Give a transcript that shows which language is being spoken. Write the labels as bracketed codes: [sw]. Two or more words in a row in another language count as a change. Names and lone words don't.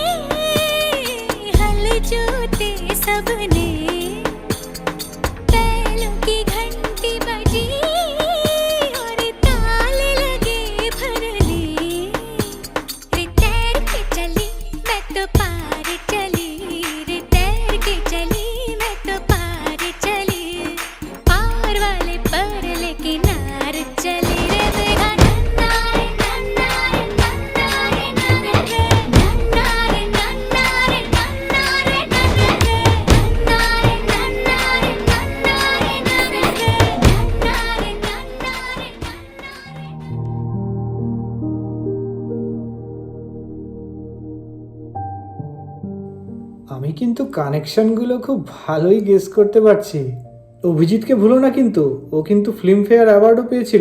[hi] हल जोते सबने, बैलों की घंटी बजी और ताल लगे भरने, रे तैर के चली मैं तो पार चली, रे तैर के चली मैं तो पार चली, पार वाले पर लेके नार चली रे, देखा नन्ना रे नन्ना रे नन्ना रे नन्ना रे नन्ना रे नन्ना रे नन्ना रे नन्ना रे नन्ना रे नन्ना रे नन्ना रे नन्ना रे नन्ना रे नन्ना रे [bn] আমি কিন্তু কানেকশনগুলো খুব ভালোই গেস করতে পারছি। অভিজিৎকে ভুলো না কিন্তু, ও কিন্তু ফিল্মফেয়ার অ্যাওয়ার্ডও পেয়েছিল।